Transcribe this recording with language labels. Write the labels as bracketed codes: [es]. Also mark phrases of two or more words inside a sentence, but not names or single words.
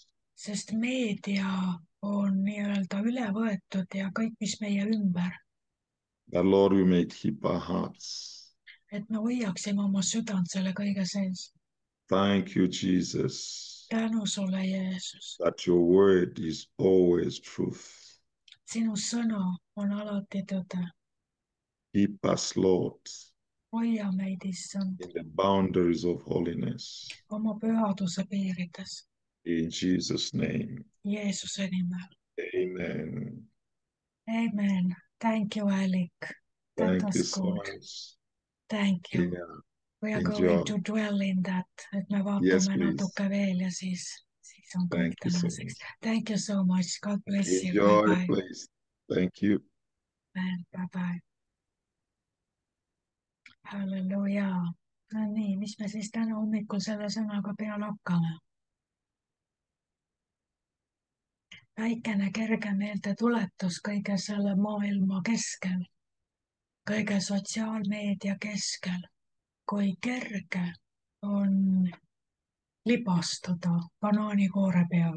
[et] Sest meedia on nii-öelda üle võetud ja kõik, mis meie ümber. [en] That Lord, we may keep our hearts. [et] Et me hoiaksime oma südant selle kõige sees. [en] Thank you, Jesus. [et] Tänu sulle, Jeesus. [en] That your word is always truth. [et] Sinu sõna on alati tõde. [en] Keep us, Lord, [et] hoia meid, issand, [en] in the boundaries of holiness. [et] oma pühaduse piirides. [en] In Jesus' name. [et] Jeesuse nimel. Amen. [en] Amen. Thank you, Alec. That Thank was you so good. much. Thank you. Yeah. We are going Enjoy. to dwell in that, [et] et me [en] Yes, [et] vaatame [en] please. [et] natuke veel ja siis on kõik [en] Thank you so [et] tänaseks. [en] much. Thank you so much, God bless you, bye Enjoy, bye, please. Thank you. bye bye. [et] Halleluuja. No nii, mis me siis täna hommikul selle sõnaga peale hakkame? Väikene kerge meeldetuletus kõige selle maailma keskel, kõige sotsiaalmeedia keskel, kui kerge on libastuda banaanikoore peal.